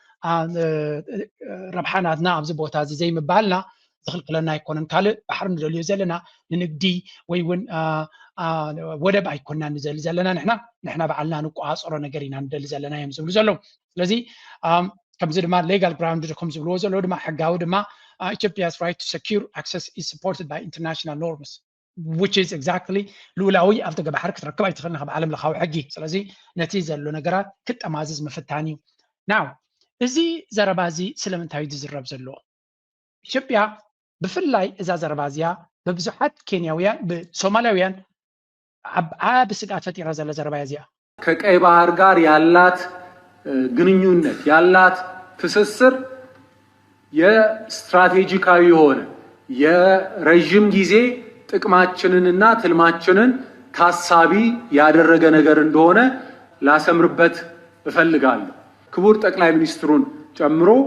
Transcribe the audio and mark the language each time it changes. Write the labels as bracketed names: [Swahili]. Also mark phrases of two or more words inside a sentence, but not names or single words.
[Tigrinya] ረብሓናትና ኣብዚ ቦታ እዚ ዘይምባልና ዝኽልክለና ኣይኮነን። ካልእ ባሕሪ ንደልዮ ዘለና ንንግዲ ወይ እውን ወደብ ኣይኮንና ንዘሊ ዘለና ንሕና በዓልና ንቋፀሮ ነገር ኢና ንደሊ ዘለና እዮም ዝብሉ ዘለዉ። ስለዚ ከምዚ ድማ [English] legal ground [Tigrinya] ከም ዝብልዎ ዘለዉ ድማ ሕጋዊ ድማ [English] Ethiopia's right to secure access is supported by international norms which is exactly [Tigrinya] ሉላዊ ኣብ ደገ ባሕሪ ክትረክብ ኣይትኽእልን ካብ ዓለም ለኻዊ ሕጊ። ስለዚ ነቲ ዘሎ ነገራት ክጠማዝዝ ምፍታን እዩ። ናው እዚ ዘረባ እዚ ስለምንታይ ዝዝረብ ዘሎ? ኢትዮጵያ ብፍላይ እዛ ዘረባ እዚኣ በብዙሓት ኬንያውያን ብሶማሊያውያን ዓብ ስጋት ፈጢራ ዘለ ዘረባ እዚኣ [Amharic] ከቀይ ባህር ጋር ያላት ግንኙነት ያላት ትስስር የስትራቴጂካዊ የሆነ የረጅም ጊዜ ጥቅማችንንና ትልማችንን ታሳቢ ያደረገ ነገር እንደሆነ ላሰምርበት እፈልጋለሁ። ክቡር ጠቅላይ ሚኒስትሩን ጨምሮ